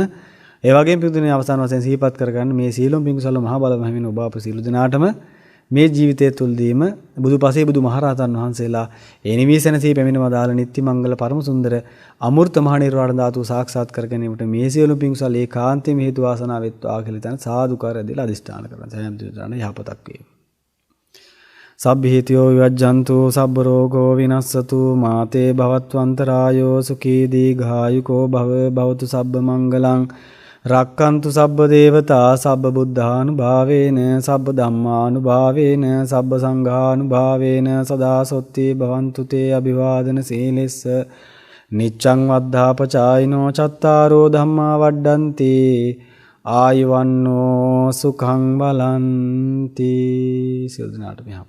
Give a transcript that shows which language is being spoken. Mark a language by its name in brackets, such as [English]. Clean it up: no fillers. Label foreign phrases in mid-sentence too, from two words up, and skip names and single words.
[Sinhala] ඒ වගේම පිටුනේ අවසාන වශයෙන් සිහිපත් කරගන්න මේ සීලොම් පිංකුසල මහා බල මහිමින් ඔබ අප සීල දිනාටම මේ ජීවිතය තුළදීම බුදුපසේ බුදුමහරහතන් වහන්සේලා ඒ නිවිසනසේ පැමිණ වදාළ නිත්‍ය මංගල පරම සුන්දර අමෘත මහ නිර්වාණ ධාතුව සාක්ෂාත් කර ගැනීමට මේ සියලු පිංසල් ඒකාන්තයෙන් හේතු වාසනා වෙත්වා කියලා තන සාදුකාරය දීලා අදිෂ්ඨාන කරන සෑම දිනකටම යහපතක් වේවා. [Pali] සබ්බීතියෝ විවජ්ජන්තු සබ්බ රෝගෝ විනස්සතු මාතේ භවත්වන්තරායෝ සුඛී දීඝායුකෝ භව භවතු සබ්බ මංගලං රක්칸තු සබ්බ දේවතා සබ්බ බුද්ධානුභාවේන සබ්බ ධම්මානුභාවේන සබ්බ සංඝානුභාවේන සදා සොත්ති භවන්තු තේ අභිවාදන සීලෙස්ස නිච්ඡං වද්ධාපචායිනෝ චත්තාරෝ ධම්මා වඩ්ඩන්ති ආයුවන්නෝ සුඛං බලන්ති [Sinhala] සියලු දෙනාට යහපතක් වේවා.